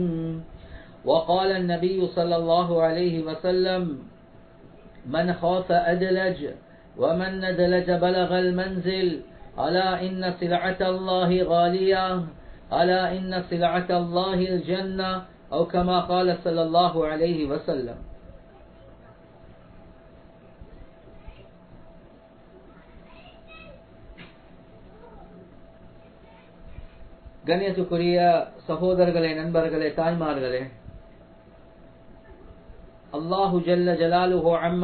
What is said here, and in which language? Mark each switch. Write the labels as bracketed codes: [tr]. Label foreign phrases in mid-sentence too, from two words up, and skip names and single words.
[ar] وقال النبي صلى الله عليه وسلم: من خاف أدلج ومن ندلج بلغ المنزل. ألا إن سلعة الله غالية، ألا إن سلعة الله الجنة، أو كما قال صلى الله عليه وسلم. [ta] கண்ணியத்துக்குரிய சகோதரர்களே, நண்பர்களே, தாய்மார்களே, [ar] الله جل جلاله [ta] அம்ம